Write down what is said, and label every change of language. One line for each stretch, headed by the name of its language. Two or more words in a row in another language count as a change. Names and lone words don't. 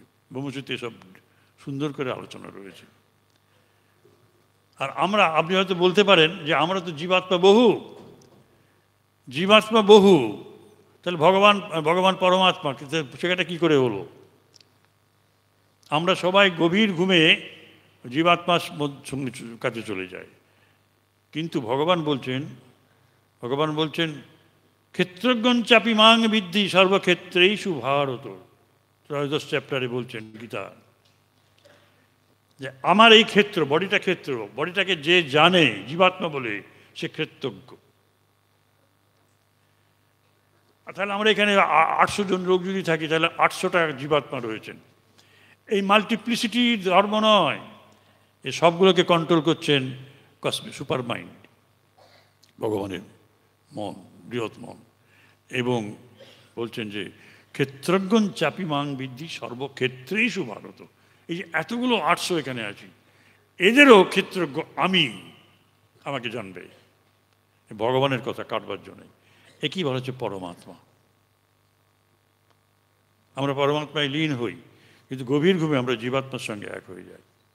Bangla: ব্রহ্মসূত্রে এসব সুন্দর করে আলোচনা রয়েছে। আর আপনি হয়তো বলতে পারেন যে আমরা তো জীবাত্মা বহু, তাহলে ভগবান পরমাত্মা সেটা কি করে হলো? আমরা সবাই গভীর ঘুমে জীবাত্মার কাছে চলে যাই, কিন্তু ভগবান বলছেন
Sanskrit: ক্ষেত্রজ্ঞন চাপি মাং বিদ্ধি সর্বক্ষেত্রেষু ভারত।
Bangla: ত্রয়োদশ চ্যাপ্টারে বলছেন গীতা, যে আমার এই ক্ষেত্র, বডিটাকে যে জানে জীবাত্মা বলে, সে ক্ষেত্রজ্ঞ। তাহলে আমরা এখানে 800 জন লোক যদি থাকি, তাহলে 800টা জীবাত্মা রয়েছেন। এই মাল্টিপ্লিসিটি ধর্ম নয়, এই সবগুলোকে কন্ট্রোল করছেন
English: super mind,
Bangla: ভগবানের মন, বৃহৎ মন। এবং বলছেন যে
Sanskrit: ক্ষেত্রজ্ঞন চাপি মাং বিদ্ধি সর্বক্ষেত্রেষু ভারত।
Bangla: এই যে এতগুলো 800 এখানে আছি, এদেরও ক্ষেত্রজ্ঞ আমাকে জানবে, ভগবানের কথা কাটবার জন্য। একই বলা হচ্ছে পরমাত্মা। আমরা পরমাত্মায় লীন হই, কিন্তু গভীর ঘুমে আমরা জীবাত্মার সঙ্গে এক হয়ে যাই।